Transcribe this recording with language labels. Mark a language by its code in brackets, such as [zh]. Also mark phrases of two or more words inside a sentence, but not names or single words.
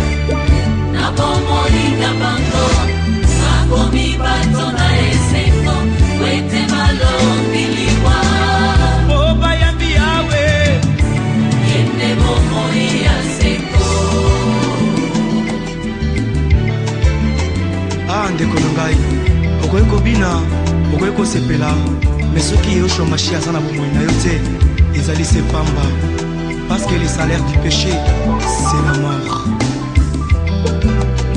[ln] na bomoli na bango sakomi bato na esengo wete malombi liwa o bayambi yawe yende bomoi ya seko ndeko na ngai okoki kobina okoki kosepela me soki yoshua mashi aza na bomoi na yo te ezali se pamba [fr] parce que le salaire du péché c'est la mort